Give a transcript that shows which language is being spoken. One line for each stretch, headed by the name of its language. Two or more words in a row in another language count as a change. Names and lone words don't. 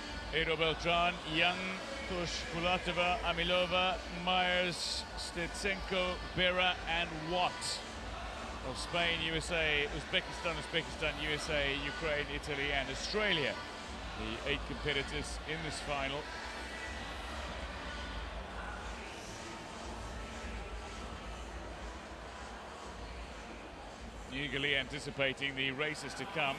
English: Edo Beltran, Young, Tosh, Pulatova, Amilova, Myers, Stetsenko, Berra and Watt of Spain, USA, Uzbekistan, USA, Ukraine, Italy and Australia. The 8 competitors in this final. Eagerly anticipating the races to come.